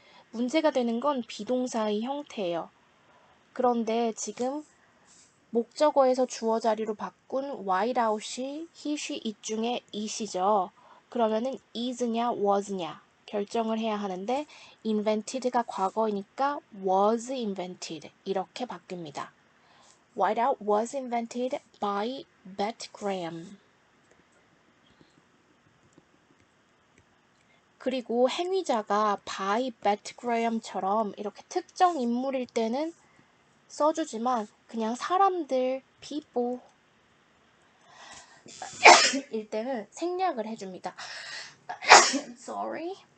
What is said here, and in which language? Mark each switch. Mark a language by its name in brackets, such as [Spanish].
[Korean] 문제가 되는 건 비동사의 형태예요. 그런데 지금 목적어에서 주어 자리로 바꾼 whiteout이 he, she, it 중에 it이죠. 그러면은 is냐 was냐 결정을 해야 하는데 invented가 과거이니까 [English] was invented [Korean] 이렇게 바뀝니다. [English] Whiteout was invented by Bet Graham. [Korean] 그리고 행위자가 by Bet Graham처럼 이렇게 특정 인물일 때는 써주지만 그냥 사람들, people 일 때는 생략을 해줍니다. [English] Sorry.